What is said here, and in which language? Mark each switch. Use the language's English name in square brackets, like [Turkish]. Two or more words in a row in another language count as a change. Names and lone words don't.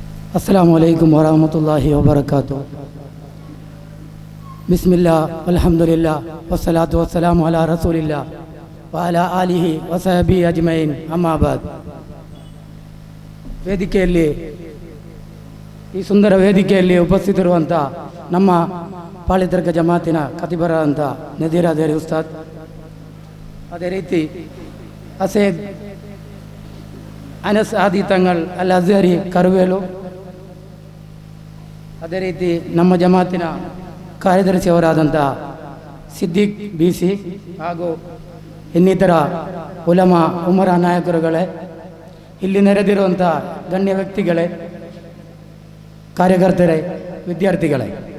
[Arabic] السلام عليكم ورحمة الله وبركاته. بسم الله الحمد لله والصلاة والسلام على رسول الله وعلى آله وصحبه أجمعين أما بعد. [Kannada] ವೇದಿಕೆಯಲ್ಲಿ ಈ ಸುಂದರ ವೇದಿಕೆಯಲ್ಲಿ ಉಪಸ್ಥಿತರಿರುವಂಥ ನಮ್ಮ ಪಾಳಿತರ್ಕ ಜಮಾತಿನ ಖತೀಬರಾದಂಥ ನದೀರ್ ಅದೇರಿ ಉಸ್ತಾದ್, ಅದೇ ರೀತಿ ಅಸೇದ್ ಅನಸ್ ಆದಿ ತಂಗಳ್ ಅಲ್ ಅಜ್ಹರಿ ಕರ್ವೇಲು, ಅದೇ ರೀತಿ ನಮ್ಮ ಜಮಾತಿನ ಕಾರ್ಯದರ್ಶಿಯವರಾದಂಥ ಸಿದ್ದಿಕ್ BC ಹಾಗೂ ಇನ್ನಿತರ [Arabic] علماء أمراء [Kannada] ನಾಯಕರುಗಳೇ, ಇಲ್ಲಿ ನೆರೆದಿರುವಂಥ ಗಣ್ಯ ವ್ಯಕ್ತಿಗಳೇ, ಕಾರ್ಯಕರ್ತರೇ, ವಿದ್ಯಾರ್ಥಿಗಳೇ,